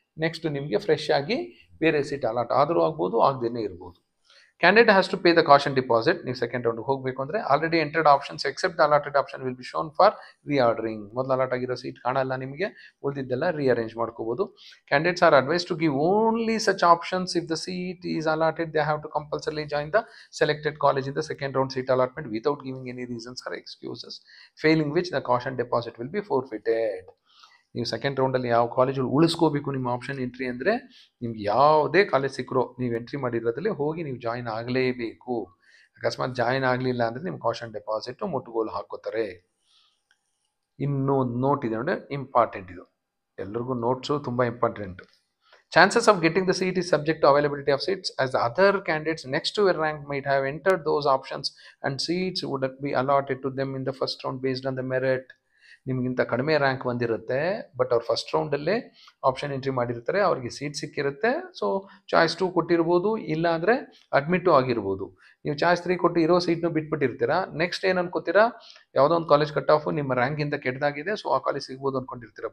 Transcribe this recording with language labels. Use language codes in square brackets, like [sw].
[kn] Next ನಿಮಗೆ fresh ಆಗಿ ಬೇರೆ ಸೀಟ್ ಅಲಾಟ್ ಆದರೂ ಆಗ್ಬೋದು, ಆಗದೇನೆ ಇರ್ಬೋದು. [en] Candidate has to pay the caution deposit. [kn] ನೀವು ಸೆಕೆಂಡ್ ರೌಂಡ್ಗೆ ಹೋಗಬೇಕು ಅಂದರೆ [en] Already entered options except the allotted option will be shown for reordering. [kn] ಮೊದಲು ಅಲಾಟ್ ಆಗಿರೋ ಸೀಟ್ ಕಾಣಲ್ಲ ನಿಮಗೆ, ಉಳಿದಿದ್ದೆಲ್ಲ ರೀಅರೇಂಜ್ ಮಾಡ್ಕೋಬೋದು. [en] Candidates are advise to give only such options if the seat is allotted. They have to compulsorily join the selected college in the second round seat allotment without giving any reasons or excuses, failing which the caution deposit will be forfeited. [kn] ನೀವು second ರೌಂಡಲ್ಲಿ ಯಾವ ಕಾಲೇಜಲ್ಲಿ ಉಳಿಸ್ಕೋಬೇಕು ನಿಮ್ಮ option entry ಅಂದರೆ ನಿಮ್ಗೆ ಯಾವುದೇ college ಸಿಕ್ಕರೋ ನೀವು entry ಮಾಡಿರೋದ್ರಲ್ಲಿ ಹೋಗಿ ನೀವು ಜಾಯಿನ್ ಆಗಲೇಬೇಕು. ಅಕಸ್ಮಾತ್ ಜಾಯಿನ್ ಆಗಲಿಲ್ಲ ಅಂದರೆ ನಿಮ್ಮ ಕಾಷನ್ ಡೆಪಾಸಿಟು ಮುಟ್ಟುಗೋಲು ಹಾಕೋತಾರೆ. ಇನ್ನೊಂದು ನೋಟ್ ಇದೆ ನೋಡಿ, ಇಂಪಾರ್ಟೆಂಟ್ ಇದು, ಎಲ್ರಿಗೂ ನೋಟ್ಸು ತುಂಬ important. [en] Chances of getting the seat is subject to availability of seats, as the other candidates next to a rank might have entered those options and seats would be allotted to them in the first round based on the merit. [kn] ನಿಮಗಿಂತ ಕಡಿಮೆ rank ಬಂದಿರುತ್ತೆ, but ಅವ್ರು first ರೌಂಡಲ್ಲೇ option entry ಮಾಡಿರ್ತಾರೆ, ಅವ್ರಿಗೆ seat ಸಿಕ್ಕಿರುತ್ತೆ. So choice 2 ಕೊಟ್ಟಿರ್ಬೋದು, ಇಲ್ಲ ಅಂದರೆ ಅಡ್ಮಿಟು ಆಗಿರ್ಬೋದು. ನೀವು ಚಾಯ್ಸ್ 3 ಕೊಟ್ಟು ಇರೋ ಸೀಟ್ನು ಬಿಟ್ಬಿಟ್ಟಿರ್ತೀರಾ. ನೆಕ್ಸ್ಟ್ ಏನು ಅನ್ಕೋತೀರಾ, ಯಾವುದೋ ಒಂದು ಕಾಲೇಜ್ ಕಟ್ ಆಫು ನಿಮ್ಮ ರ್ಯಾಂಕಿಂದ ಕೆಟ್ಟದಾಗಿದೆ, ಸೊ ಆ ಕಾಲೇಜ್ ಸಿಗ್ಬೋದು ಅಂದ್ಕೊಂಡಿರ್ತೀರ.